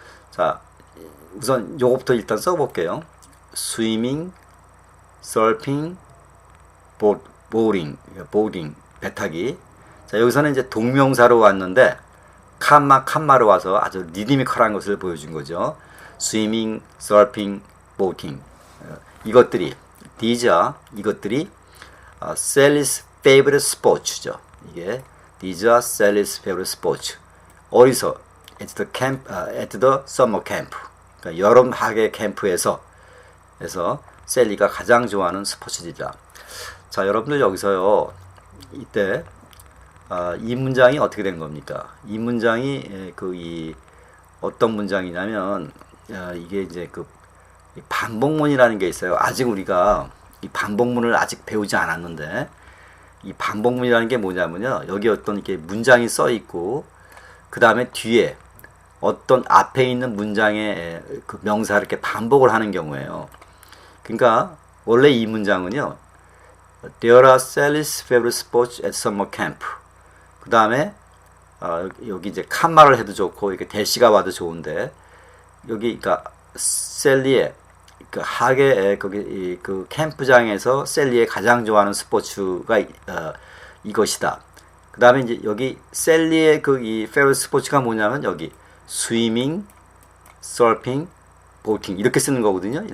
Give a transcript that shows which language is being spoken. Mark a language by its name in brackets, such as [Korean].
[Korean] 자, 우선 요것부터 일단 써볼게요. 스위밍, 서핑, 보딩, 배 타기. 자, 여기서는 이제 동명사로 왔는데 칸마로 와서 아주 리드미컬한 것을 보여준 거죠. 스위밍, 서핑, 보팅 이것들이 이것들이 셀리's [English] favorite sports [Korean] 죠. 이게 [English] these are Sally's favorite sports. [Korean] 어디서? [English] at the summer camp. [Korean] 그러니까 여름 학예 캠프에서 셀리가 가장 좋아하는 스포츠이다. 자, 여러분들 여기서요. 이때 이 문장이 어떻게 된 겁니까? 이 문장이 어떤 문장이냐면 이게 이제 그 반복문이라는 게 있어요. 아직 우리가 이 반복문을 아직 배우지 않았는데 이 반복문이라는 게 뭐냐면요. 여기 어떤 이렇게 문장이 써 있고 그 다음에 뒤에 어떤 앞에 있는 문장의 그 명사를 이렇게 반복을 하는 경우에요. 그러니까 원래 이 문장은요. [English] There are Sally's favorite sports at summer camp. [Korean] 그 다음에 여기 이제 칸말을 해도 좋고 이렇게 대시가 와도 좋은데 여기 그러니까 셀리의 그 하계 거기 그 캠프장에서 셀리의 가장 좋아하는 스포츠가 이것이다. 그 다음에 이제 여기 셀리의 그 이 페어리트 스포츠가 뭐냐면 여기 스위밍, 서핑, 보팅 이렇게 쓰는 거거든요.